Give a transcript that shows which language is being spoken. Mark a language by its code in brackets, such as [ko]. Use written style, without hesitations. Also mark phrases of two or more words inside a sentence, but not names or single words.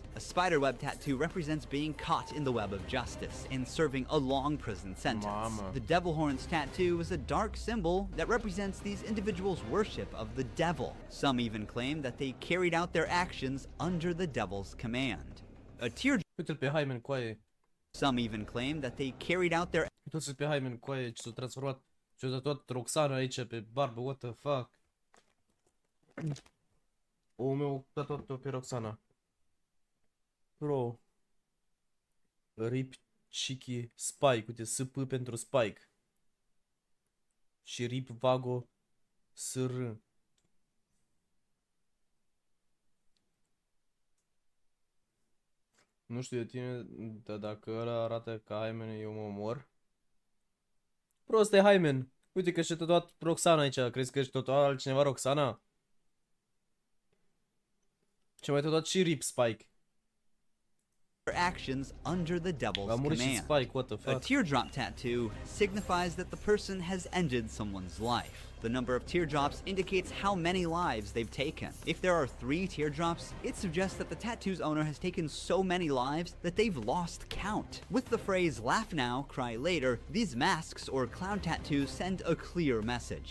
[en] A spiderweb tattoo represents being caught in the web of justice and serving a long prison sentence. [ro] Mama. [en] The devil horns tattoo is a dark symbol that represents these individuals' worship of the devil. Some even claim that they carried out their actions under the devil's command. A teardrop. [ro] Uite-l pe Hymen, coaie. [en] Some even claim that they carried out their [ro] Uite-l pe Hymen, coaie, ce s-a transformat. Ce-a tatuat Roxana aici pe barbă, [en] what the fuck. [ro] Omul meu a tatuat-o pe Roxana. Bro. Rip Chiki Spike, uite, SP pentru Spike. Și Rip Vago SR. Nu știu de tine, dar dacă ăla arată ca Hymen, eu mă omor. Bro, ăsta e Hymen. Uite că și-a tatuat Roxana aici. Crezi că și tatuat altcineva Roxana? Și-a mai tatuat și Rip Spike. [en] actions under the devil's [ro] A murit și [en] command. Spike, what the A fuck. teardrop tattoo signifies that the person has ended someone's life. The number of teardrops indicates how many lives they've taken. If there are 3 teardrops, it suggests that the tattoo's owner has taken so many lives that they've lost count. With the phrase "laugh now, cry later," these masks or clown tattoos send a clear message.